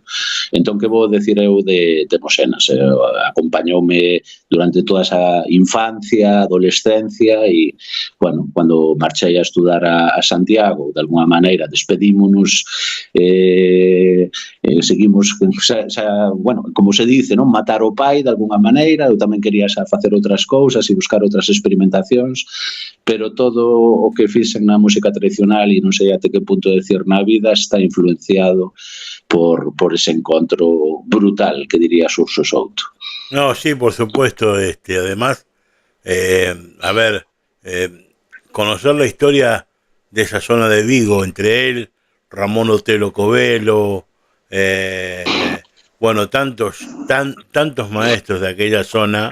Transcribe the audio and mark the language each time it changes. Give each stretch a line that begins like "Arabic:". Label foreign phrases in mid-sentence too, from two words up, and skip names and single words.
Galician: Entón, que vou decir eu de Mosenas. Acompañoume durante toda esa infancia, adolescencia e, bueno, cando marchei a estudar a Santiago, de alguna maneira despedímonos, seguimos, bueno,
Spanish: como se dice,
Galician: non, matar o pai de alguna maneira. Eu tamén quería xa facer outras cousas e buscar outras experimentacións, pero todo o que fixen na música tradicional e non sei até que punto decir na vida está influenciado por ese encontro brutal que diría Xurxo Souto.
Spanish: No, sí, por supuesto. Además, a ver, conocer la historia de esa zona de Vigo, entre él, Ramón Otelo Covelo, bueno, tantos maestros de aquella zona.